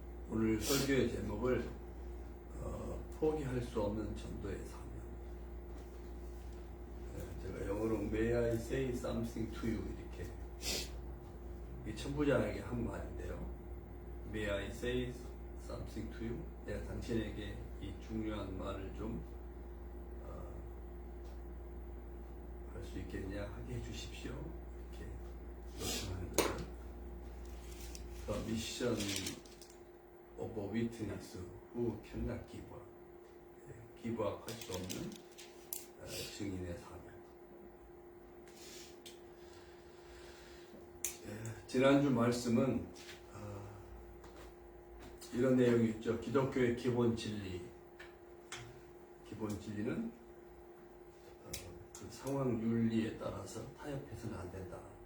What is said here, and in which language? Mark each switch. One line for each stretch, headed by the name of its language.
Korean: 오늘 설교의 제목을 포기할 수 없는 전도의 사명. 제가 영어로
English: May I say something to you
Korean: 이렇게 이 천부장에게 한 말인데요.
English: May I say something to you?
Korean: 내가 당신에게 이 중요한 말을 좀 할 수 있겠냐 하게 해주십시오. 이렇게 요청하는 거죠.
English: The mission of a witness who cannot give up. give up
Korean: 할 수 없는 증인의 사명. 지난주 말씀은 이런 내용이 있죠. 기독교의 기본 진리. 기본 진리는 그 상황 윤리에 따라서 타협해서는 안 된다.